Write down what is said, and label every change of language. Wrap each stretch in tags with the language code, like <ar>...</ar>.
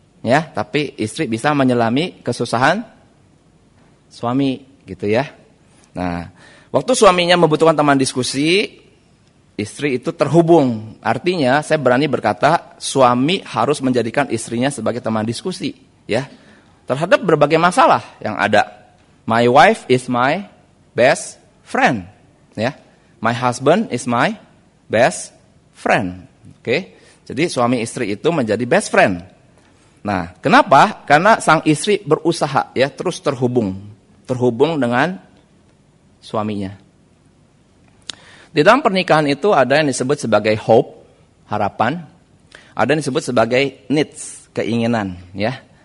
<id>Ya, tapi istri bisa menyelami kesusahan suami gitu ya. Nah, waktu suaminya membutuhkan teman diskusi, istri itu terhubung. Artinya saya berani berkata suami harus menjadikan istrinya sebagai teman diskusi ya. Terhadap berbagai masalah yang ada.</id> <en>My wife is my best friend ya. My husband is my best friend.</en> <id>Oke. Jadi suami istri itu menjadi best friend. Nah, kenapa? Karena sang istri berusaha ya terus terhubung dengan suaminya. Di dalam pernikahan itu ada yang disebut sebagai hope, harapan, ada yang disebut sebagai needs, keinginan ya.</id>